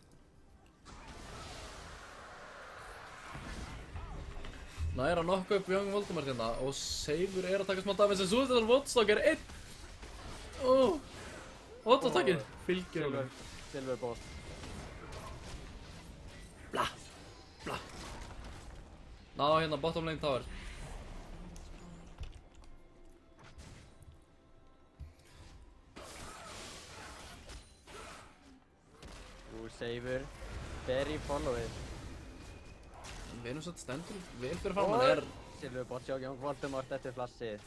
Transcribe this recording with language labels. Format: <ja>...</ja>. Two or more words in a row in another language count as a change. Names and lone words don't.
<is>Nær að nokka upp Young Voldemort hérna og Seifur er að taka smá damage en Suicidal Watchdog er 1. Auto-attackið fylgir honum.</is> <en>Silver boss.</en> <is>Bla. Ná hérna</is> <en>bottom lane tower.</en> <is>Seifur fer í followið. Venusat stendur vel fyrir framan er...</is> <en>Silver boss</en> <is>hjá Young Voldemort eftir flassið.</is>